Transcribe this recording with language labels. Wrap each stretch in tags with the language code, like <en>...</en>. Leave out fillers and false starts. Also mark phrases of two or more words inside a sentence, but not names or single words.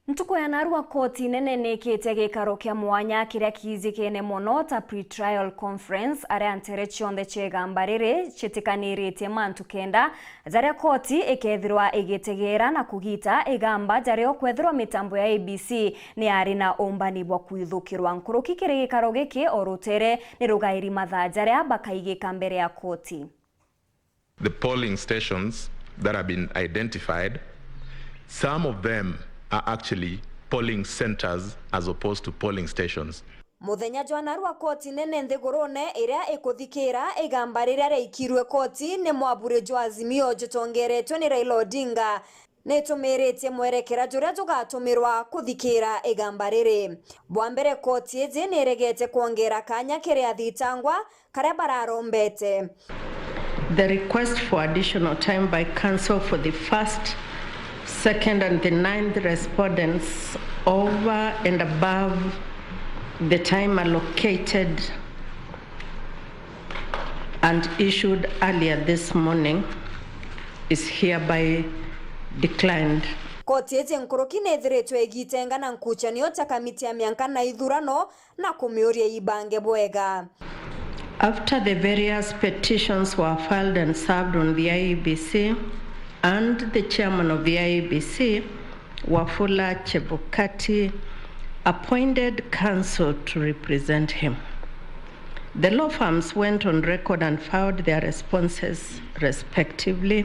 <mer>Ntuko ya narua koti nene nekete gikaro kia mwanya kiria kizikene mono ta</mer> <en>pre-trial conference</en> <mer>aria antere chionde che Igamba Ria chitikaniritie mantu kenda zaria koti ikethirwa igitegera na kugita igamba jario kwethirwa mitambo ya ABC ni ari na umbani bwa kwithukirwa nkuruki kiri gikaro giki orutere ni rugairi mathaa jaria bakaigika mbere ya koti.</mer> <en>The polling stations that have been identified, some of them are actually polling centers as opposed to polling stations.</en> <mer>Muthenya jwanarwa koti nene nthigurune iria ikuthikira Igamba Ria reikirwe koti ni mwabure jwa azimio jutongeretwe ni Raila Odinga netumiritie mwerekera juria jugatumirwa kuthikira Igamba Ria. Bwambere koti iji niregete kuongera kanya kiria thitangwa karia bararombete.</mer> <en>The request for additional time by council for the first, second and the 9th respondents over and above the time allocated and issued earlier this morning is hereby declined.</en> <mer>Koti eti nkuruki nethiritwe igitenga na nkuchanio ta kamiti ya mianka na ithurano na kumiuria ibange bwega.</mer> <en>After the various petitions were filed and served on the IEBC, and the chairman of the IEBC, Wafula Chebukati, appointed counsel to represent him. The law firms went on record and filed their responses respectively.</en>